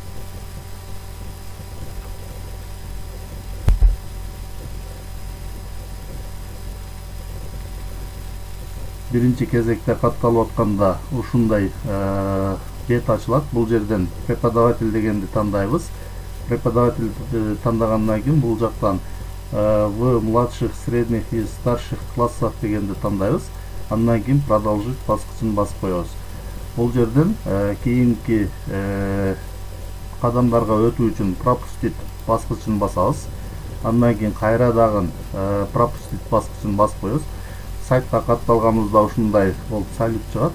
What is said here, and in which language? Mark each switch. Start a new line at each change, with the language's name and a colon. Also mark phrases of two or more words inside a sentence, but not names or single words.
Kyrgyz: Биринчи кезекте катталып атканда ушундай бет ачылат. Бул жерден преподаватель дегенди тандайбыз. Преподаватель тандагандан кийин бул жактан
Russian: в младших, средних и старших классах
Kyrgyz: дегенди тандайбыз. Андан кийин продолжить баскычын басып коебуз. Бул жерден кийинки кадамдарга өтүү үчүн пропустить баскычын басабыз. Андан кийин кайра дагы пропустить баскычын басып коебуз. Сайтка катталганыбызда ушундай болуп салют чыгат.